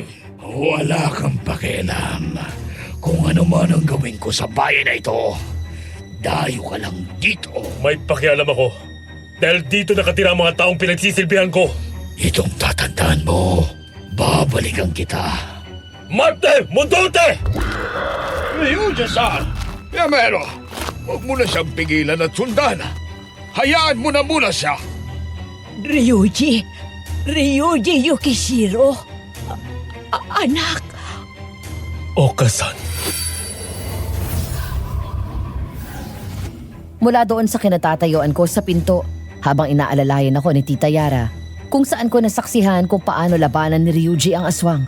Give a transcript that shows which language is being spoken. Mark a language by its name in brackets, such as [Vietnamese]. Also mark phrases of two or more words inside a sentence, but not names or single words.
[Filipino] Wala kang pakialam kung ano man ang gawin ko sa bayan na ito. Dayo ka lang dito. May pakialam ako. Dahil dito nakatira ang mga taong pinagsisilbihan ko. Itong tatandaan mo, babalikan kita. Marte! Mundote! Ryuji-san! Yamero! Huwag mo na siyang pigilan at sundan. Hayaan mo na muna siya. Ryuji! Ryuji Yukishiro! Anak! Okasan. Mula doon sa kinatatayuan ko sa pinto, habang inaalalayan ako ni Tita Yara, kung saan ko nasaksihan kung paano labanan ni Ryuji ang aswang.